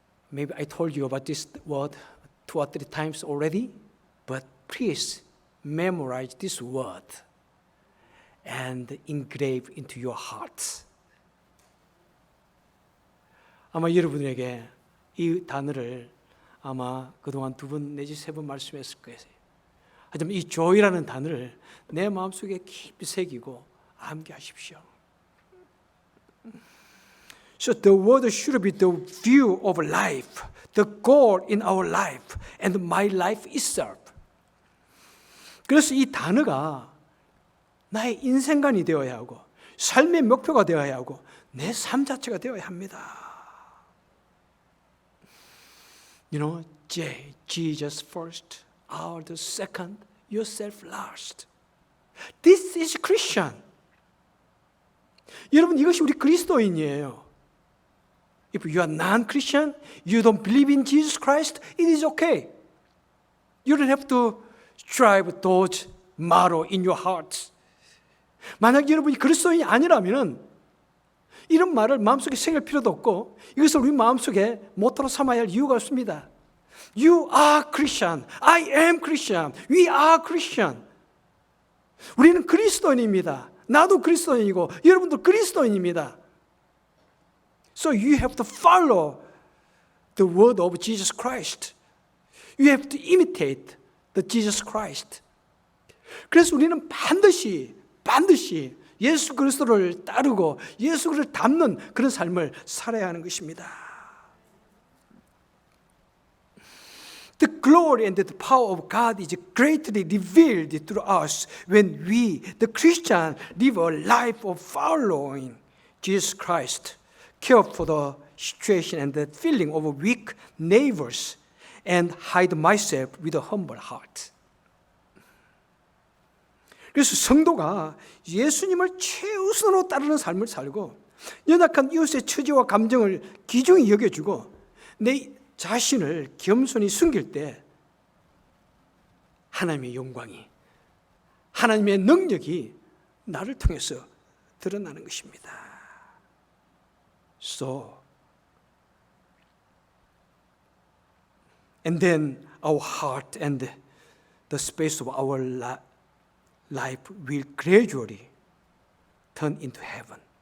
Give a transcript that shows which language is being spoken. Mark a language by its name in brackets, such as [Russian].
[English] Maybe I told you about this word 2 or 3 times already, but please memorize this word and engrave into your hearts. [Korean] 아마 여러분에게 이 단어를 아마 그동안 2번 내지 3번 말씀했을 거예요. 하지만 이 joy라는 단어를 내 마음속에 깊이 새기고 암기하십시오. [English] So the word should be the view of life, the goal in our life, and my life itself. [Korean] 그래서 이 단어가 나의 인생관이 되어야 하고 삶의 목표가 되어야 하고 내 삶 자체가 되어야 합니다. [English] You know, J, Jesus first, others second, yourself last. This is Christian. [Korean] 여러분, 이것이 우리 그리스도인이에요. [English] If you are non-Christian, you don't believe in Jesus Christ, it is okay. You don't have to strive towards motto in your heart. [Korean] 만약 여러분이 그리스도인이 아니라면 이런 말을 마음속에 새길 필요도 없고 이것을 우리 마음속에 모토로 삼아야 할 이유가 없습니다. [English] You are Christian. I am Christian. We are Christian. [Korean] 우리는 그리스도인입니다. 나도 그리스도인이고 여러분도 그리스도인입니다. [English] So you have to follow the word of Jesus Christ. You have to imitate the Jesus Christ. [Korean] 그래서 우리는 반드시 예수 그리스도를 따르고 예수 그리스도를 닮는 그런 삶을 살아야 하는 것입니다. [English] The glory and the power of God is greatly revealed through us when we, the Christian, live a life of following Jesus Christ, care for the situation and the feeling of weak neighbors, and hide myself with a humble heart. [Korean] 그래서 성도가 예수님을 최우선으로 따르는 삶을 살고 연약한 이웃의 처지와 감정을 귀중히 여겨주고 내 자신을 겸손히 숨길 때 하나님의 영광이, 하나님의 능력이 나를 통해서 드러나는 것입니다. [English] So, and then our heart and the space of our life will gradually turn into heaven.